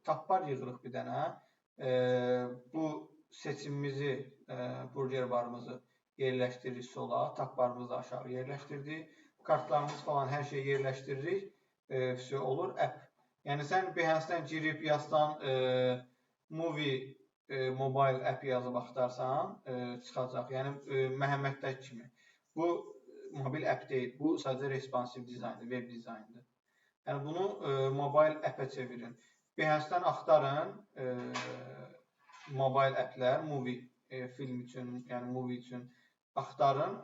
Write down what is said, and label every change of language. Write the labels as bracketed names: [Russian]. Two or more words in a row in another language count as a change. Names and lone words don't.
[English] Tab bar [Azerbaijani] yığırıq bir dənə. Bu seçimimizi, [English] burger barımızı [Azerbaijani] yerləşdiririk sola, [English] tab barımızı [Azerbaijani] aşağı yerləşdirdik. Kartlarımız falan hər şeyi yerləşdiririk. Olur app. Yəni sən Behance-dən girib yazsan [English] movie mobile app [Azerbaijani] yazıb axtarsan çıxacaq. Yəni Məhəmməddəki kimi. Bu mobil app deyil. Bu sadəcə responsive dizayndır, web dizayndır. Yəni bunu [English] mobile app'ə [Azerbaijani] çevirin. Behance-dən axtarın [English] mobile app'lər, [Azerbaijani] movie film üçün, yəni movie üçün axtarın.